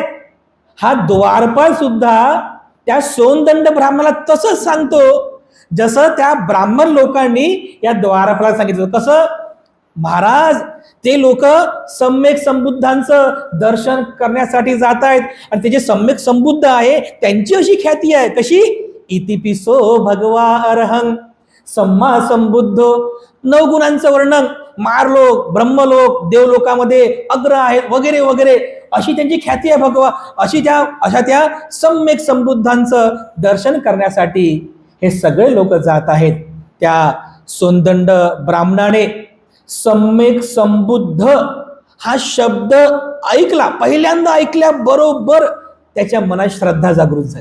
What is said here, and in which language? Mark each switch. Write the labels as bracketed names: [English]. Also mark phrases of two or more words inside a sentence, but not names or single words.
[Marathi] हा द्वारपाल सुद्धा त्या सोनदंड ब्राह्मणाला तसंच सांगतो जसं त्या ब्राह्मण लोकांनी या द्वारपालाला सांगितलं. कसं, महाराज ते लोक सम्यक संबुद्धांचं दर्शन करण्यासाठी जात आहेत आणि ते जे सम्यक संबुद्ध आहे त्यांची अशी ख्याती आहे. कशी? [Pali] इतिपिसो भगवा अरहं सम्मा संबुद्ध. [Marathi] 9 गुणांचं वर्णन, मारलोक, ब्रह्मलोक, देवलोकामध्ये अग्र आहेत वगैरे वगैरे अशी त्यांची ख्याती आहे भगवा. अशा त्या सम्यक संबुद्धांचं दर्शन करण्यासाठी हे सगळे लोक जात आहेत. त्या सोनदंड ब्राह्मणाने सम्यक संबुद्ध हा शब्द ऐकला, पहिल्यांदा ऐकल्याबरोबर त्याच्या मनात श्रद्धा जागृत झाली.